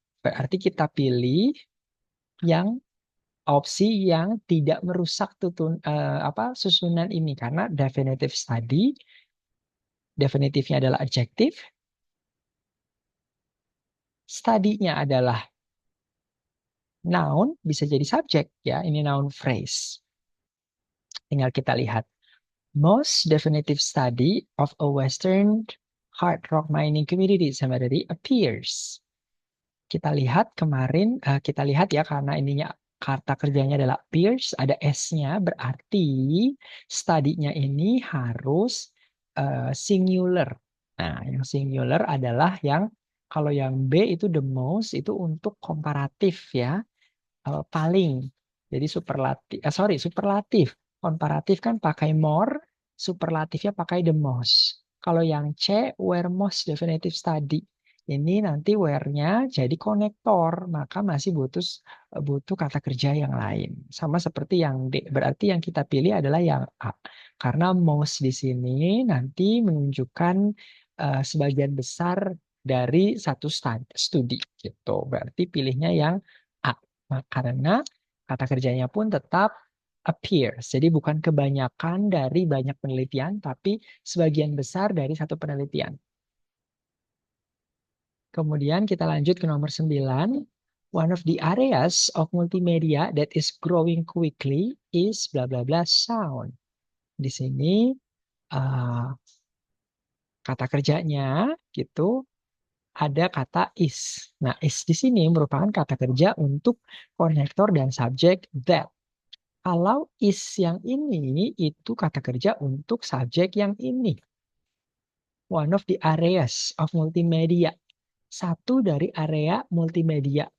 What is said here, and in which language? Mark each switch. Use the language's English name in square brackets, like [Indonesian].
[Indonesian] Berarti kita pilih yang opsi yang tidak merusak susunan ini karena definitive study definitifnya adalah adjektif, study-nya adalah noun, bisa jadi subjek ya, ini noun phrase. Tinggal kita lihat. [English] Most definitive study of a Western hard rock mining community cemetery appears. [Indonesian] Kita lihat kemarin, kita lihat ya karena ininya kata kerjanya adalah appears, ada S-nya, berarti study-nya ini harus singular. Nah, yang singular adalah yang kalau yang B itu the most itu untuk komparatif ya, paling. Jadi superlatif. Komparatif kan pakai more, superlatifnya pakai the most. Kalau yang C, where most definitive study. Ini nanti where-nya jadi konektor, maka masih butuh kata kerja yang lain. Sama seperti yang D, berarti yang kita pilih adalah yang A. Karena most di sini nanti menunjukkan sebagian besar dari satu studi gitu. Berarti pilihnya yang A. Karena kata kerjanya pun tetap appears. Jadi bukan kebanyakan dari banyak penelitian, tapi sebagian besar dari satu penelitian. Kemudian kita lanjut ke nomor 9. [English] One of the areas of multimedia that is growing quickly is bla bla bla sound. [Indonesian] Di sini kata kerjanya gitu ada kata is. Nah, is di sini merupakan kata kerja untuk konektor dan subjek that. Kalau is yang ini itu kata kerja untuk subjek yang ini. [English] One of the areas of multimedia. [Indonesian] Satu dari area multimedia.